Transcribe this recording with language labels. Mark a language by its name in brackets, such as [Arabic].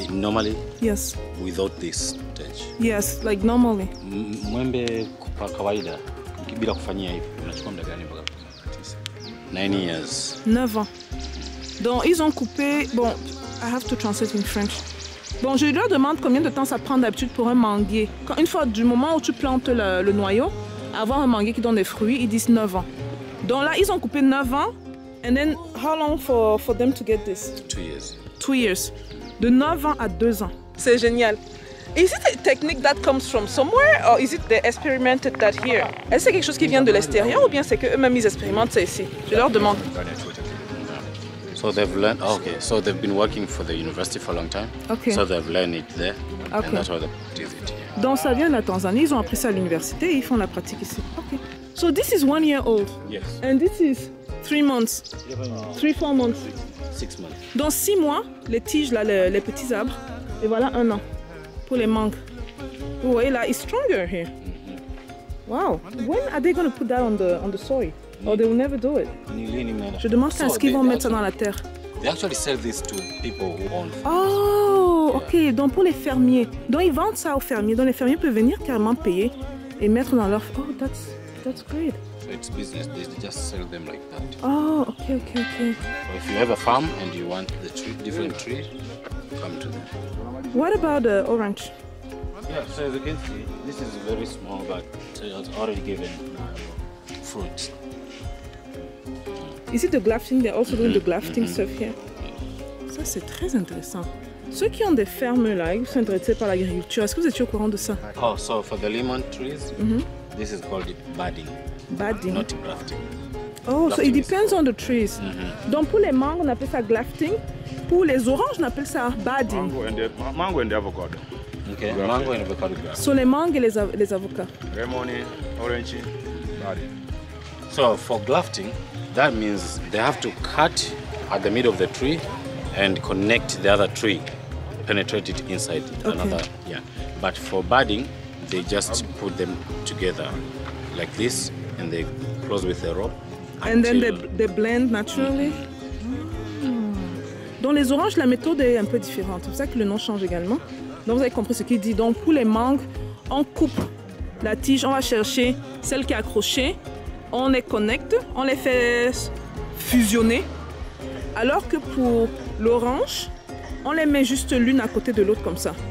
[English] Normally? Yes. Without this stage. Yes, like normally. [Swahili] Mwembe kwa kawaida bila kufanyia hivi unachukua muda gani mpaka [English] 9 years. [French] 9 ans. Donc ils ont coupé. [English] Bon, I have to translate in French. [French] Bon, je leur demande combien de temps ça prend d'habitude pour un manguier. Une fois du moment où tu plantes le noyau, avoir un manguier qui donne des fruits, ils disent 9 ans. Donc là, ils ont coupé 9 ans. [English] And then, how long for them to get this? 2 years. 2 years. [French] De 9 ans à 2 ans. C'est génial. [English] Is it a technique that comes from somewhere or is it they experimented that here? [French] Est-ce que c'est quelque chose qui vient de l'extérieur ou bien c'est qu'eux-mêmes ils expérimentent ça ici? Je leur demande. [English] So they've learned, okay, so they've been working for the university for a long time. Okay. So they've learned it there. Okay. And that's why they practice it here. [French] Donc ça vient de la Tanzanie, ils ont appris ça à l'université et ils font la pratique ici. [English] Okay. So this is 1 year old. Yes. And this is 3 months. 3-4 months. 6 months. [French] Dans 6 mois, les tiges, là, les petits arbres. Et voilà 1 an pour les mangues. Vous voyez là, [English] it's stronger here. Wow. When are they going to put that on the soil? Or they will never do it? [French] Je demande quand est-ce qu'ils vont mettre ça dans la terre. [English] They actually sell this to people who own farms. Oh, ok. [French] Donc pour les fermiers. Donc ils vendent ça aux fermiers. Donc les fermiers peuvent venir carrément payer et mettre dans leur... [English] Oh, that's great. So it's business. They just sell them like that. Oh, ok. So if you have a farm and you want the different tree, come to them. What about the orange? Yeah, so as you can see, this is very small, but it's already given fruit. Is it the grafting? They're also doing the grafting stuff here. [French] Ça, c'est très intéressant. Ceux qui ont des fermes là, ils sont intéressés par l'agriculture. Est-ce que vous étiez au courant de ça? [English] Oh, so for the lemon trees, this is called budding. Budding. Not grafting. Oh, so it depends on the trees. [French] Donc pour les mangues, on appelle ça grafting. Pour les oranges, on appelle ça budding. [English] Mango and the avocado. Okay, mango and avocado grafting. [French] So les mangues et les avocats. [English] Lemon, orange, budding. So for grafting, that means they have to cut at the middle of the tree and connect the other tree, penetrate it inside another. Yeah. But for budding, they just put them together like this and they close with a rope. And then they blend naturally. [French] Dans les oranges, la méthode est un peu différente. C'est pour ça que le nom change également. Donc vous avez compris ce qu'il dit. Donc pour les mangues, on coupe la tige, on va chercher celle qui est accrochée, on les connecte, on les fait fusionner. Alors que pour l'orange, on les met juste l'une à côté de l'autre comme ça.